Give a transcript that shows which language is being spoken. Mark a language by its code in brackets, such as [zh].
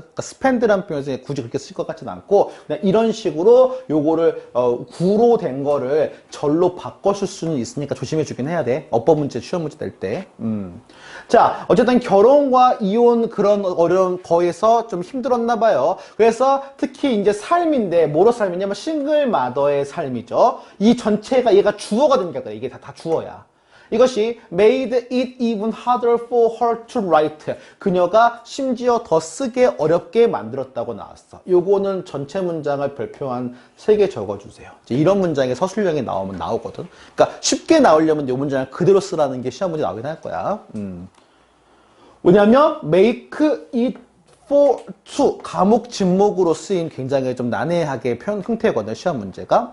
[ko] 그러니까 spend란 표현에서 굳이 그렇게 쓸 것 같지는 않고, 그냥 이런 식으로 요거를, 구로 된 거를 절로 바꿔줄 수는 있으니까 조심해 주긴 해야 돼. 어법 문제, 시험 문제 낼 때. 자, 어쨌든 결혼과 이혼 그런 어려운 거에서 좀 힘들었나 봐요. 그래서 특히 이제 삶인데, 뭐로 삶이냐면 싱글 마더의 삶이죠. 이 전체가 얘가 주어가 되니까 그래. 이게 다 주어야. 이것이 [en] made it even harder for her to write. [ko] 그녀가 심지어 더 쓰게 어렵게 만들었다고 나왔어. 요거는 전체 문장을 별표한 3개 적어주세요. 이런 문장이 서술형이 나오면 나오거든. 그러니까 쉽게 나오려면 이 문장을 그대로 쓰라는 게 시험 문제 나오긴 할 거야. 왜냐면 make it for to 과목 진목으로 쓰인 굉장히 좀 난해하게 표현 형태거든요. 시험 문제가.